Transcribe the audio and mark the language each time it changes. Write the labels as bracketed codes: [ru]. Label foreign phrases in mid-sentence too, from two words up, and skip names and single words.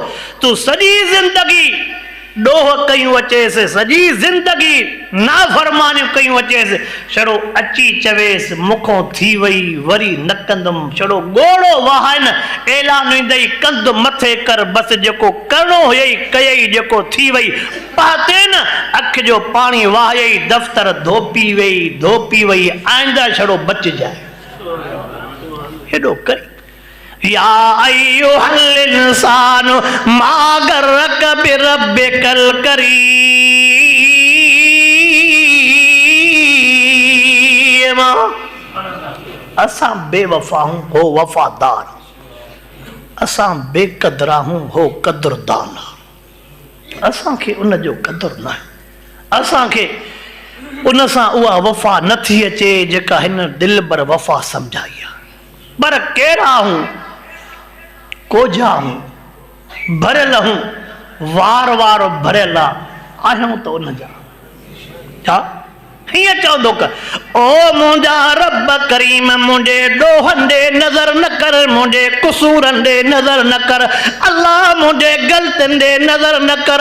[sd] तूं सॼी ज़िंदगी ॾोह कयूं अचेसि, सॼी ज़िंदगी नाफ़रमानियूं कयूं अचेसि, छड़ो अची चवेसि मुखों थी वई वरी न कंदुमि, छड़ो ॻोड़ो वाहन ऐलान ईंदई कंध मथे कर, बसि जेको करिणो हुयई कयई, जेको थी वई पाते न अख जो पाणी वाहयई, दफ़्तर धोपी वई, आईंदा छड़ो बचिजाए। हेॾो करी [ar] يا أيها الإنسان ما غرك بربك الكريم. [sd] असां बेवफा हूं, हो वफादार, असां बेक़दरा हूं, हो कदरदान। असांखे उन जो कदर न आहे, असांखे उन सां उहा वफ़ा नथी अचे जेका हिन दिल भर वफ़ा सम्झाई आहे। पर कहिड़ा हूं, कोझा हूं, भरियल हूं, वार वार भरियल आहियूं त उन जा छा हीअं चवंदो कर, ओ मुंहिंजा रब करीम, मुंहिंजे ॾोहनि ॾे नज़र न कर, मुंहिंजे कुसूरनि ॾे नज़र न कर, अल्लाह मुंहिंजे ग़लतियुनि ॾे नज़र न कर।